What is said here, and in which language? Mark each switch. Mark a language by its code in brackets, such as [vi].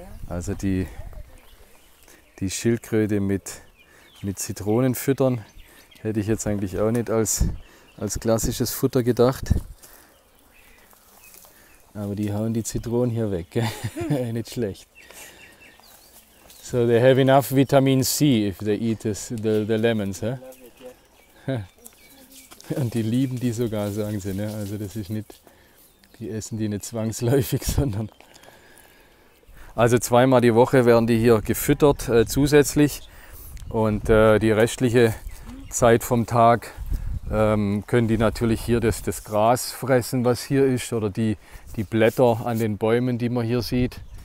[de] Also die Schildkröte mit Zitronen füttern, hätte ich jetzt eigentlich auch nicht als klassisches Futter gedacht. Aber die hauen die Zitronen hier weg, gell? Nicht schlecht. [en] So they have enough vitamin C if they eat the lemons. Huh? [de] Und die lieben die sogar, sagen sie. Ne? Also das ist nicht, die essen die nicht zwangsläufig, sondern... Also zweimal die Woche werden die hier gefüttert zusätzlich und die restliche Zeit vom Tag können die natürlich hier das Gras fressen, was hier ist, oder die Blätter an den Bäumen, die man hier sieht.